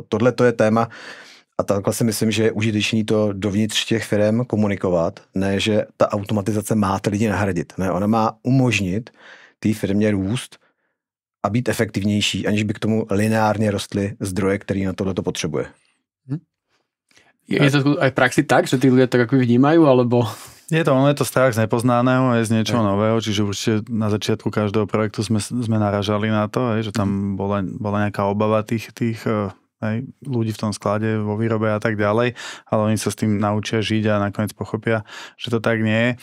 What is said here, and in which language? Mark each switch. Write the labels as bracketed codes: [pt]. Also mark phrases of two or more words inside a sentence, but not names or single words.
[cs] Tohle to je téma a takhle si myslím, že je užitečný to dovnitř těch firm komunikovat, ne, že ta automatizace má ty lidi nahradit. Ne, ona má umožnit té firmě růst a být efektivnější, aniž by k tomu lineárně rostly zdroje, který na tohleto potřebuje. [sk] Je to aj v praxi tak, že tí ľudia tak ako vnímajú, alebo... Je to strach z nepoznaného, je z niečoho nového, čiže určite na začiatku každého projektu sme naražali na to, že tam bola nejaká obava tých ľudí v tom sklade, vo výrobe a tak ďalej, ale oni sa s tým naučia žiť a nakoniec pochopia, že to tak nie je.